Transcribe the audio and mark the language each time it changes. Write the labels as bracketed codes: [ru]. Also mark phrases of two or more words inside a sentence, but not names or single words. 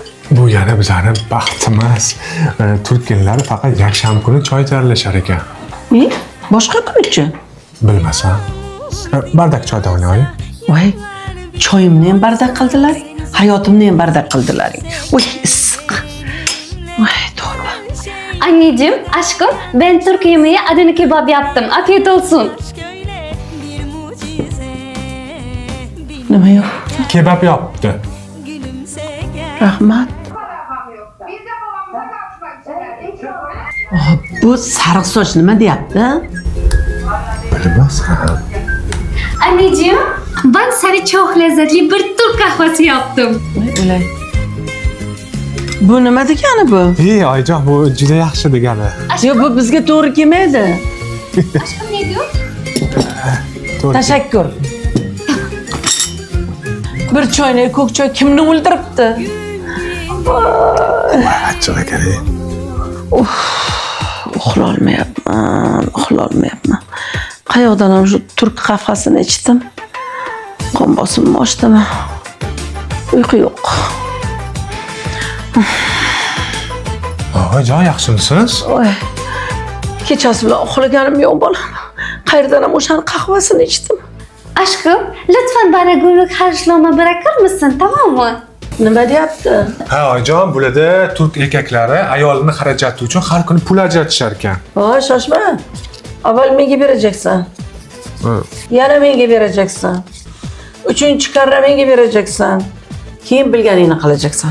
[uz] bu yana bizlarning baxtimiz. Turk kelinlari faqat yakshanba kuni choy tayyorlashar ekan. Ne? Boshqa kunichi? Bilmasam. Bardak choy davolaring. Voy, choyimni ham bardak qildilaring, hayotimni ham bardak qildilaring. Voy, issiq. Voy, tavba. [tr] Anneciğim, aşkım, ben Türk yemeği Adana kebap yaptım. Afiyet olsun. [uz] Nima yo'q? Kebab yopdi. Rahmat. Bu sariq soch nima deyapti? Bilmasam. [tr] Anneciğim, ben sana çok lezzetli bir Türk kahvesi yaptım. [uz] Voy, o'lay. Bu nima degani bu? Ey, oyijon, bu juda yaxshi degani. Yo, bu bizga to'g'ri kelmaydi. [tr] Aşkım ne diyor? [uz] Tashakkur. Bir choyni ko'k choy kimni o'ldiribdi? Achchiq ekan. Uxlolmayapman. Qayoqdan ham shu turk qahvasini ichdim. Qon bosimim oshdimi? Uyqu yo'q. Oyijon, yaxshimisiz? Voy. Kechasi bilan uxlaganim yo'q bolam. Qayerdan ham o'shani qahvasini ichdim. [tr] Aşkım, lütfen bana günlük harçlama bırakır mısın, tamam mı? [uz] Nima deyapti? Ha, oyijon, bularda turk erkaklari ayolini xarajati uchun har kuni pul ajratishar ekan. Voy, shoshma. Avval menga berajaksan. Yana menga berajaksan. Uchinchi karra menga berajaksan. Keyin bilganingni qilajaksan.